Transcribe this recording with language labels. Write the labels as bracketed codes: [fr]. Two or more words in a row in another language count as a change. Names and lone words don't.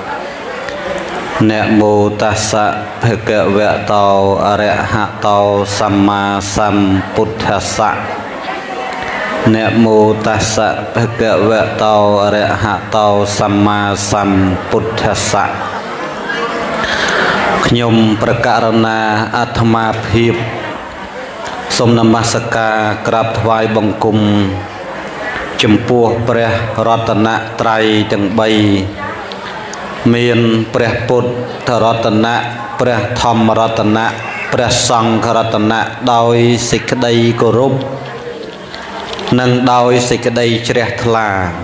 [pi] Namo tassa bhagavato arahato samma sambuddhassa. Namo tassa bhagavato arahato samma sambuddhassa. [km] ខ្ញុំប្រកាសណាអាត្មាភាពសូមនមស្ការក្រាបថ្វាយបង្គំចំពោះព្រះរតនត្រ័យទាំង3មានព្រះពុទ្ធរតនៈព្រះធម្មរតនៈព្រះសង្ឃរតនៈដោយសេចក្តីគោរពនិងដោយសេចក្តីជ្រះថ្លា